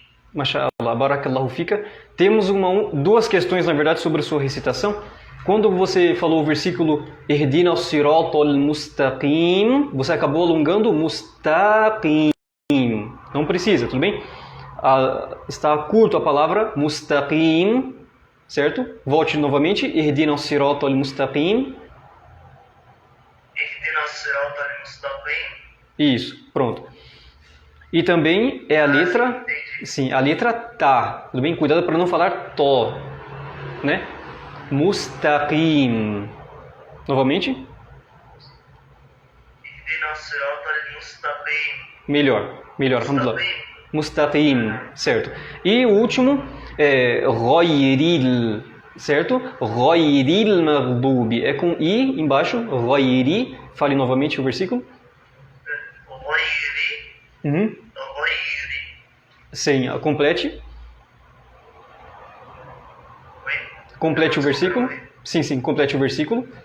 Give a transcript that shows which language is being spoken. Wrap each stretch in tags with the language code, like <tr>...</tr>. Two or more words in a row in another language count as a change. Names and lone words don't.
<ar>ما شاء الله، بارك الله فيك.</ar> <pt>Temos duas questões, na verdade, sobre a sua recitação. Quando você falou o versículo</pt> <ar>اهدنا الصراط المستقيم,</ar> <pt>você acabou alongando mustaqim. Não precisa, tudo bem? Está curto a palavra mustaqim, certo? Volte novamente.</pt> <ar>اهدنا الصراط المستقيم. اهدنا الصراط المستقيم.</ar> <pt>Isso, pronto. E também é a letra, sim, a letra tá. Tudo bem? Cuidado para não falar to, né? Mustaqim. Novamente.</pt> <ar>اهدنا الصراط المستقيم.</ar> <pt>Melhor, alhamdulillah. Mustaqim, certo. E o último é ghayril, certo?</pt> <ar>غير المغضوب.</ar> <pt>É com i embaixo, ghayri. Fale novamente o versículo. Ghayri. Sim, complete. Complete o versículo. Sim, complete o versículo.</pt>